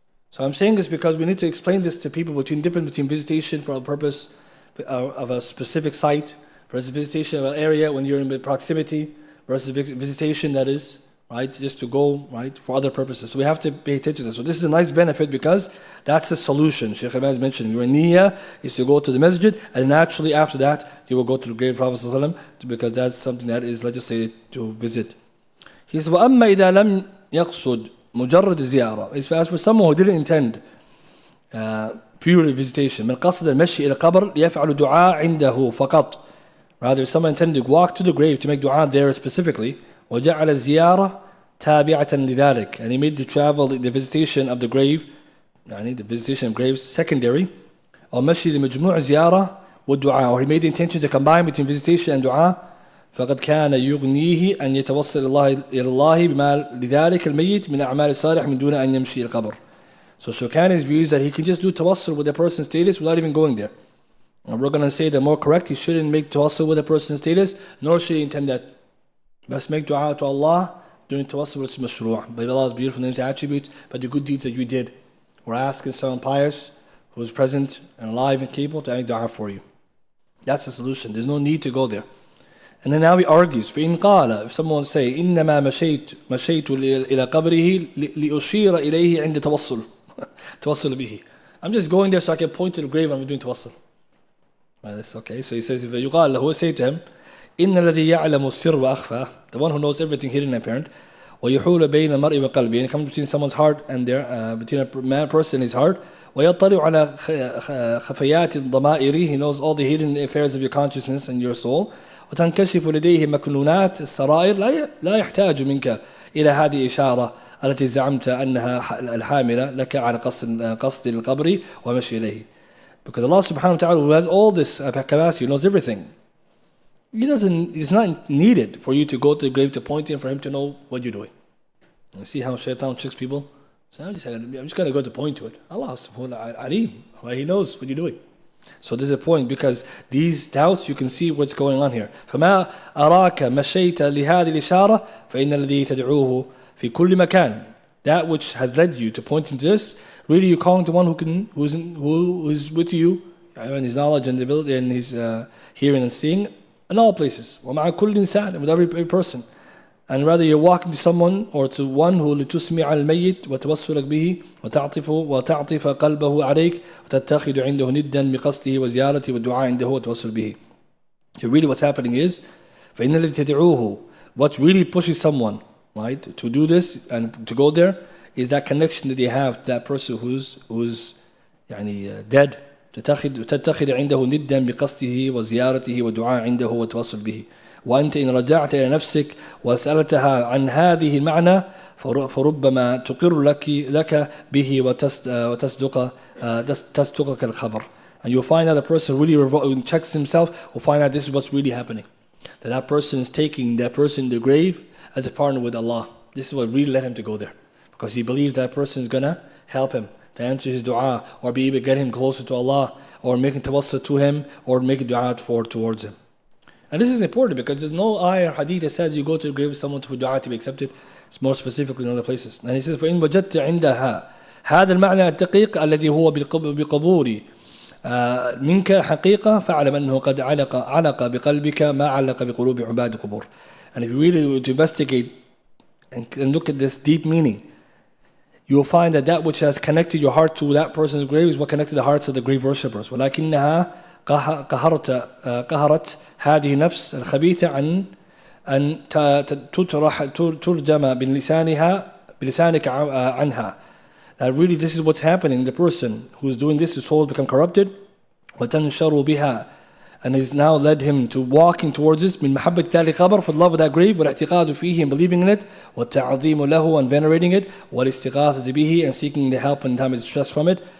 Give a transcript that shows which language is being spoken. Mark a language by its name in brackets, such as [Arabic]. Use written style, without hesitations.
[English] So I'm saying this because we need to explain this to people between visitation for a purpose of a specific site versus visitation of an area when you're in proximity versus visitation that is right? Just to go, right, for other purposes. So we have to pay attention to this. So this is a nice benefit because that's the solution. Sheikh Ibn has mentioned your niyyah is to go to the masjid, and naturally after that you will go to the great Prophet ﷺ, because that's something that is legislated to visit. He says, [Arabic] وَأَمَّا إِذَا لَمْ يَقْصُدْ مُجَرَّدِ زِيَارَةٍ. [English] As for someone who didn't intend purely visitation, [Arabic] من قصد المشي إلى القبر يفعل دعاء عنده فقط. [English] Rather, if someone intended to walk to the grave to make dua there specifically, [Arabic] وجعل الزيارة تابعة لذلك, [English] and he made the travel, the visitation of the grave, يعني the visitation of graves secondary, [Arabic] أو مشي لمجموع زيارة والدعاء, [English] or he made the intention to combine between visitation and dua, [Arabic] فقد كان يغنيه أن يتوصل إلى الله بما لذلك الميت من أعمال الصالح من دون أن يمشي القبر. [English] So Shawkani's view is that he can just do tawassul with a person's status without even going there. And we're going to say that more correct, he shouldn't make tawassul with a person's status, nor should he intend that. Let's make dua to Allah doing tawassul with mashru', by Allah's beautiful names and attributes, but the good deeds that you did. We're asking someone pious who is present and alive and capable to make dua for you. That's the solution. There's no need to go there. And then now he argues, [Arabic] فإن قال, [English] if someone say, [Arabic] إنما مشيت إلى قبره لأشير إليه عند توصل به. [English] I'm just going there so I can point to the grave when I'm doing tawassul. That's okay. So he says, if [Arabic] يقال له, [English] say to him, [Arabic] إن الذي يعلم السر وأخفى, [English] the one who knows everything hidden and apparent, [Arabic] ويحول بين المرء وقلبه, [English] and it comes between someone's heart and their, between a person and his heart, [Arabic] ويطلع على خفيات ضمائره, [English] he knows all the hidden affairs of your consciousness and your soul, [Arabic] وتنكشف لديه مكنونات السرائر, لا يحتاج منك إلى هذه إشارة التي زعمت أنها الحاملة لك على قصد القبر ومشي إليه. [English] Because Allah subhanahu wa ta'ala, who has all this capacity, knows everything, it's not needed for you to go to the grave to point him for him to know what you're doing. You see how shaitan tricks people? So I'm just going to go to point to it. Allah subhanahu wa ta'ala alim, right? He knows what you're doing. So there's a point, because these doubts, you can see what's going on here. [Arabic] فما أراك مشيت لهذه الإشارة فإن الذي تدعوه في كل مكان. [English] That which has led you to pointing to this, really you're calling to one who is with you, and his knowledge and ability and his hearing and seeing in all places. [Arabic] ومع كل إنسان, [English] with every person. And rather you're walking to someone or to one who [Arabic] لتسمع الميت وتوسلك به وتعطف قلبه عليك وتتخذ عنده ندا بقصده وزيارته والدعاء عنده وتوسل به. [English] So really what's happening is, [Arabic] فإن الذي تدعوه, [English] what really pushes someone, right, to do this and to go there, is that connection that they have to that person who's يعني dead. [Arabic] تتخذ عنده ندا بقصده وزيارته والدعاء عنده وتوسل به. وأنت إن رجعت إلى نفسك وسألتها عن هذه المعنى فربما تقر لك به وتصدقك الخبر. [English] And you'll find out the person really checks himself, will find out this is what's really happening. That person is taking that person in the grave as a partner with Allah. This is what really led him to go there. Because he believes that person is going to help him to answer his dua, or be able to get him closer to Allah, or making tawassul to him, or making dua towards him. And this is important because there's no ayah or hadith that says you go to the grave of someone to dua to be accepted. It's more specifically in other places. And he says, [Arabic] فَإِن وَجَدْتَ عِنْدَهَا هذا المعنى الدقيق الذي هو بقبول منك حقيقة فاعلم أنه قد علق بقلبك ما علق بقلوب عباد القبور. [English] And if you really to investigate and look at this deep meaning, you will find that which has connected your heart to that person's grave is what connected the hearts of the grave worshippers. [Arabic] ولكنها قهرت هذه النفس الخبيثة عن أن ترجم بلسانك عنها. [English] That really this is what's happening. The person who is doing this, his soul has become corrupted. [Arabic] وتنشر بها, [English] and has now led him to walking towards this [Arabic] من محبة ذلك القبر, [English] for the love of that grave, [Arabic] والاعتقاد فيه, [English] and believing in it, [Arabic] والتعظيم له, [English] and venerating it, [Arabic] والاستغاثة به, [English] and seeking the help in time of distress from it.